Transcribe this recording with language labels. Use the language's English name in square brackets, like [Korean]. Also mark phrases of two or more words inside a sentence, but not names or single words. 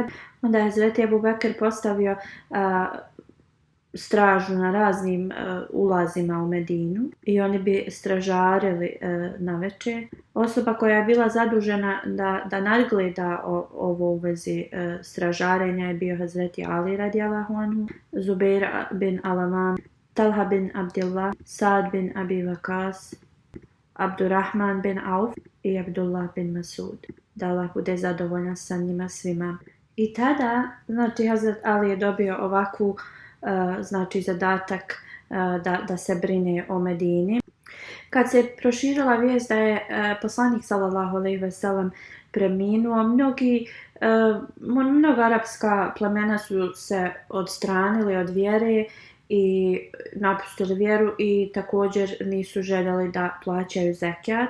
[Bosnian] Onda je Hazreti Ebu Bekr postavio stražu na raznim ulazima u Medinu i oni bi stražarili navečer. Osoba koja je bila zadužena da nadgleda ovo u vezi stražarenja je bio Hazreti Ali [Arabic] رضي الله عنه, [Bosnian] Zubair bin Alaman, Talha bin Abdillah, Sad bin Abi Waqas, Abdurrahman bin Auf i Abdullah bin Masud. Da Allah bude zadovoljan sa njima svima. I tada, znači, Hazret Ali je dobio ovakvu zadatak da se brine o Medini. Kad se proširila vijest da je poslanik [Arabic] صلى الله عليه وسلم [Bosnian] preminuo, mnoga arapska plemena su se odstranili od vjere i napustili vjeru i također nisu željeli da plaćaju zekijat.